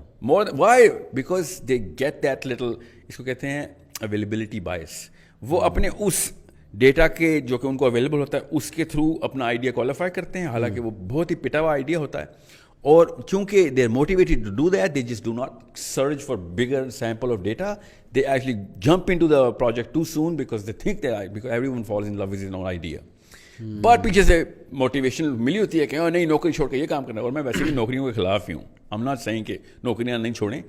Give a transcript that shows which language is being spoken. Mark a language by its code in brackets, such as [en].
[en] More why? Because they get that little, [ur] اس کو کہتے ہیں [en] Availability بائس. [ur] وہ اپنے اس ڈیٹا کے جو کہ ان کو اویلیبل ہوتا ہے اس کے تھرو اپنا آئیڈیا کوالیفائی کرتے ہیں، حالانکہ وہ بہت ہی پٹا ہوا آئیڈیا ہوتا ہے. اور چونکہ [en] They are motivated to do that, they just do not search for bigger sample of data. They actually jump into the project too soon because they think that, because every one falls in love with his own idea. [ur] But پیچھے سے motivation ملی ہوتی ہے کہ نہیں، نوکری چھوڑ کے یہ کام کرنا ہے. اور میں ویسے بھی نوکریوں کے خلاف ہی ہوں. [en] I am not seeing [ur] کہ نوکریاں نہیں چھوڑیں.